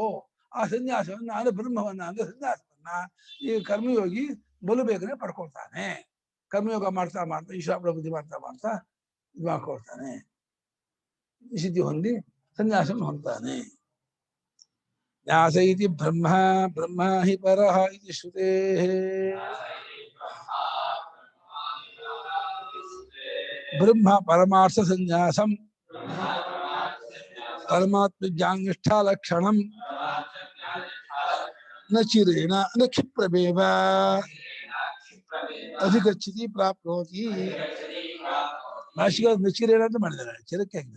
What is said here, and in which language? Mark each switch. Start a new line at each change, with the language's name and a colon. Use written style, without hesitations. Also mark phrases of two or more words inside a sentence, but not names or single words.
Kannada: ಆ ಸನ್ಯಾಸವನ್ನ ಅಂದ್ರೆ ಬ್ರಹ್ಮವನ್ನ ಅಂದ್ರೆ ಸನ್ಯಾಸವನ್ನ ಈ ಕರ್ಮಯೋಗಿ ಬಲು ಬೇಗನೆ ಪಡ್ಕೊಳ್ತಾನೆ. ಕರ್ಮಯೋಗ ಮಾಡ್ತಾ ಈಶ್ವರ ಬುದ್ಧಿ ಮಾಡ್ತಾ ಇದು ಮಾಡ್ಕೊಳ್ತಾನೆ, ಸಿದ್ಧಿ ಹೊಂದಿ ಸನ್ಯಾಸವನ್ನು ಹೊಂದ್ತಾನೆ.
Sanskrit: ನ್ಯಾಸ ಇತಿ ಬ್ರಹ್ಮ ಹಿ ಪರಃ ಇತಿ ಶ್ರುತೇಃ ಬ್ರಹ್ಮ ಪರಮಾರ್ಥ ಸನ್ಯಾಸಂ ಪರಮಾತ್ಮ ಜ್ಞಾನನಿಷ್ಠಾ ಲಕ್ಷಣಂ ನ ಚಿರೇಣ ನ ಕ್ಷಿಪ್ರಮೇವ ಅಧಿಗಚ್ಚತಿ ಪ್ರಾಪ್ನೋತಿ.
Kannada: ನಚಿರೇಣ ಅಂತ ಮಾಡಿದ್ದಾರೆ, ಚಿರಕ್ಕೆ ಆಗಿದೆ.